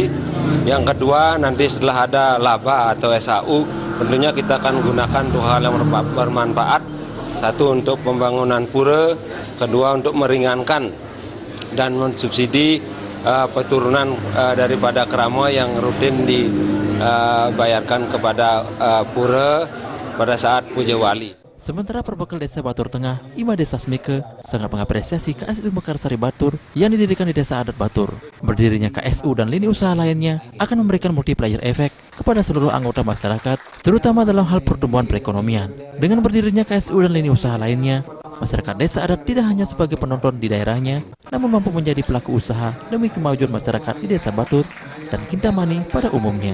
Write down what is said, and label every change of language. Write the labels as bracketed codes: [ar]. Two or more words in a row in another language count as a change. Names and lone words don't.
[id] Yang kedua, nanti setelah ada laba atau SAU, tentunya kita akan gunakan dua hal yang bermanfaat. Satu untuk pembangunan pura, kedua untuk meringankan dan mensubsidi peturunan daripada kerama yang rutin dibayarkan kepada pura pada saat puja wali. Sementara Perbekal Desa Batur Tengah, Ima Desa Smike, sangat mengapresiasi KSU Mekarsari Batur yang didirikan di Desa Adat Batur. Berdirinya KSU dan lini usaha lainnya akan memberikan multiplier efek kepada seluruh anggota masyarakat, terutama dalam hal pertumbuhan perekonomian. Dengan berdirinya KSU dan lini usaha lainnya, masyarakat Desa Adat tidak hanya sebagai penonton di daerahnya, namun mampu menjadi pelaku usaha demi kemajuan masyarakat di Desa Batur dan Kintamani pada umumnya.